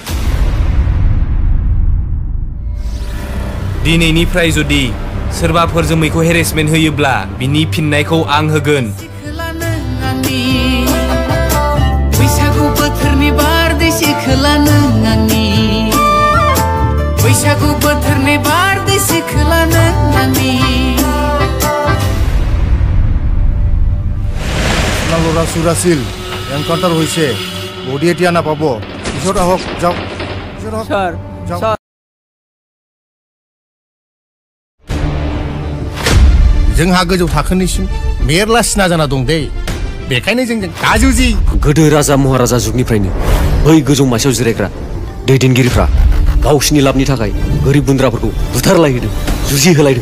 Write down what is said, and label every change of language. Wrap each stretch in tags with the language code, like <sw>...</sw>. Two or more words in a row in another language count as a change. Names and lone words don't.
<brx>दिनैनिफ्राय जुदि सोरबाफोर जोमैखौ हेरेसमेन्ट होयोब्ला बिनि फिननायखौ आं होगोन। बैसागु बोथोरनि बारदै सिख्ला नों आंनि। बैसागु बोथोरनि बारदै सिख्ला नों आंनि।</brx> <as>ল'ৰা চুৰাছিল এনকাউণ্টাৰ হৈছে, বডি এতিয়া নাপাব। পিছত আহক, যাওক। স্যার,</as> <brx>जोंहा गोजौ थाखोनिसिम मेरला सिना जाना दं दे, बेखायनो जोंजों दाजुजि। गोदो राजा महाराजा जुगनिफ्रायनो बै गोजौ मासियाव जिरायग्रा दैदेनगिरिफ्रा गावसिनि लाबनि थाखाय गोरिब गुन्द्राफोरखौ बुथारलायहोदों, जुजि होलायदों।</brx>